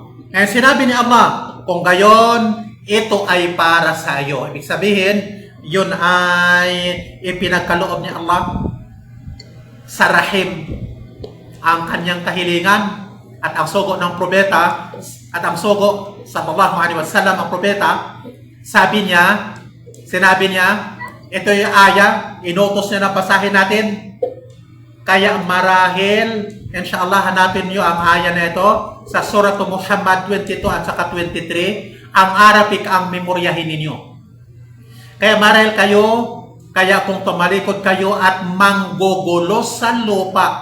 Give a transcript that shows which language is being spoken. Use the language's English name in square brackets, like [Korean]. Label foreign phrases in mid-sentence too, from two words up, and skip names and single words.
[Filipino] Ngayon, sinabi ni Allah, kung gayon, ito ay para sa iyo. Ibig sabihin, yun ay ipinagkaloob ni Allah sa Rahim, ang kanyang kahilingan. At ang sugo ng propeta, at ang sugo [Arabic] sallallahu alaihi wasallam, [Filipino] ang propeta, sinabi niya, ito yung aya, inutos niya na basahin natin. Kaya marahil, inshallah, hanapin niyo ang aya na ito sa Surah Muhammad 22 at saka 23. Ang Arabic ang memoryahin ninyo. Kaya marahil kayo, kaya kung tumalikod kayo at manggugulo sa lupa.